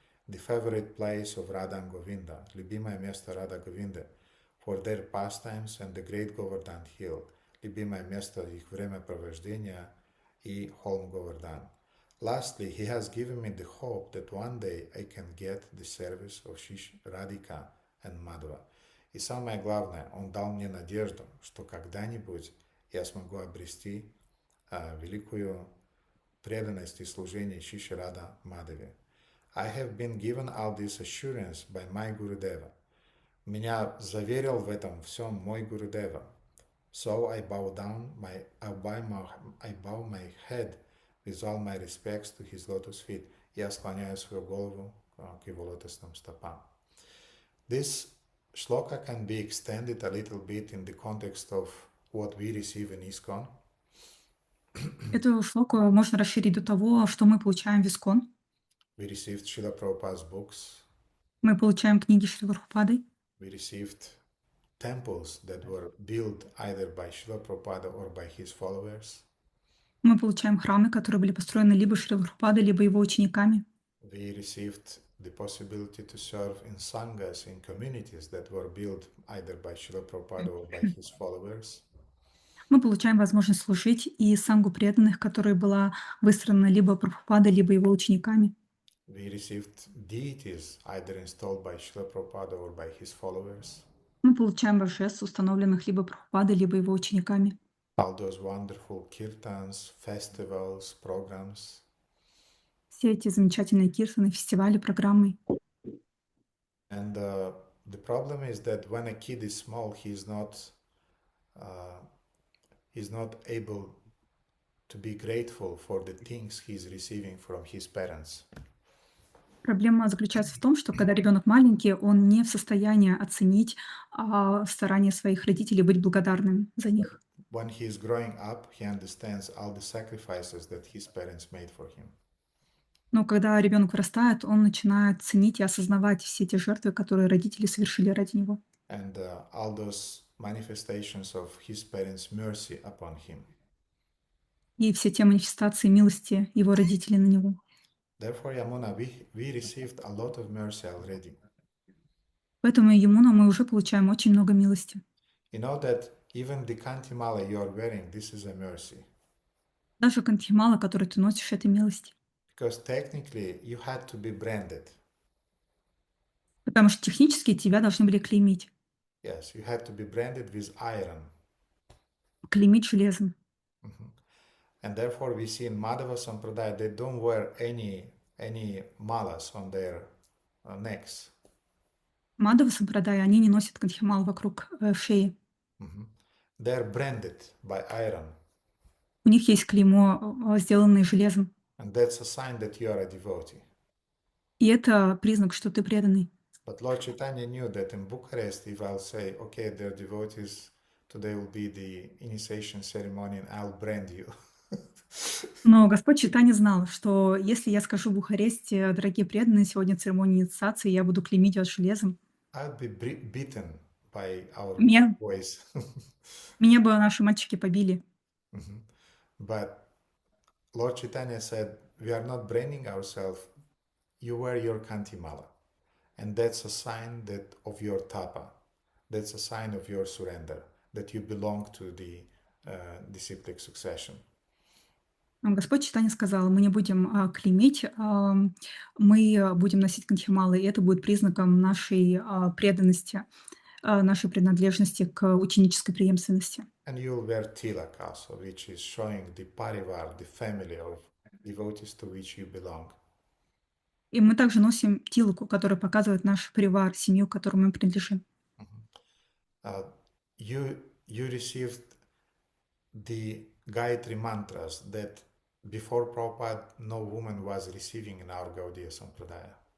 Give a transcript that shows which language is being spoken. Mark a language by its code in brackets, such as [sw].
[en] The favorite place of Radha and Govinda, [ru] любимое место Рада Говинды, [en] for their pastimes and the great Govardhan Hill, [ru] любимое место их времяпровождения и холм Говардан. [en] Lastly, he has given me the hope that one day I can get the service of Shish Radhika and Madhava. [ru] И самое главное, он дал мне надежду, что когда-нибудь я смогу обрести великую преданность и служение Шиши Рада Мадхаве. [en] I have been given all this assurance by my Gurudeva. [ru] Меня заверил в этом всем мой Гурудева. [en] So I bow my head with all my respects to his lotus feet. [ru] Я склоняю свою голову к его лотосным стопам. [en] This shloka can be extended a little bit in the context of what we receive in ISKCON. [ru] Эту шлоку можно расширить до того, что мы получаем в Искон. [en] We received Srila Prabhupada's books. [ru] Мы получаем книги Шрила Прабхупады. [en] We received temples that were built either by Srila Prabhupada or by his followers. [ru] Мы получаем храмы, которые были построены либо Шрила Прабхупадой, либо его учениками. [en] We received the possibility to serve in sanghas, in communities that were built either by Srila Prabhupada or by his followers. [ru] Мы получаем возможность служить и сангу преданных, которая была выстроена либо Прабхупадой, либо его учениками. [en] We received deities either installed by Srila Prabhupada or by his followers. [ru] Мы получаем божеств, установленных либо Прабхупадой, либо его учениками. [en] All those wonderful kirtans, festivals, programs. [ru] Все эти замечательные киртаны, фестивали, программы. [en] And the problem is that when a kid is small, he's not able to be grateful for the things he's receiving from his parents. [ru] Проблема заключается в том, что когда ребенок маленький, он не в состоянии оценить старания своих родителей, быть благодарным за них. [en] When he is growing up, he understands all the sacrifices that his parents made for him. [ru] Но когда ребенок вырастает, он начинает ценить и осознавать все те жертвы, которые родители совершили ради него. [en] And all those manifestations of his parents' mercy upon him. [ru] И все те манифестации милости его родителей на него. [en] Therefore, Yamuna, we received a lot of mercy already. [ru] Поэтому, Ямуна, мы уже получаем очень много милости. [en] You know that even the kantimala you are wearing, this is a mercy. [ru] Даже кантхимала, который ты носишь, это милость. [en] Because technically you had to be branded. [ru] Потому что технически тебя должны были клеймить. [en] Yes, you had to be branded with iron. [ru] Клеймить железом. [en] And therefore we see in Madhava Sampradaya, they don't wear any malas on their necks. [ru] Мадхава Сампрадая, они не носят кандхимал вокруг шеи. [en] They're branded by iron. [ru] У них есть клеймо, сделанное железом. [en] And that's a sign that you are a devotee. [ru] И это признак, что ты преданный. [en] But Lord Chaitanya knew that in Bucharest, if I'll say, okay, they're devotees, today will be the initiation ceremony and I'll brand you. [ru] Но Господь Чайтанья знал, что если я скажу в Бухаресте, дорогие преданные, сегодня церемония инициации, я буду клеймить вас железом, [en] I'll be beaten by our [ru] меня [en] boys. [ru] бы наши мальчики побили. [en] But Lord Chaitanya said, we are not branding ourselves. You wear your kantimala. And that's a sign that of your tapa. That's a sign of your surrender, that you belong to the disciplic succession. [ru] Господь Чайтанья сказал, мы не будем клеймить, мы будем носить кандхималы, и это будет признаком нашей преданности, нашей принадлежности к ученической преемственности. [en] And you'll wear tilak also, which is showing the parivar, the family of devotees to which you belong. [ru] И мы также носим тилаку, которая показывает наш привар, семью, к которой мы принадлежим. [en] You received the Gayatri mantras that before Prabhupada no woman was receiving in our Gaudiya Sampradaya.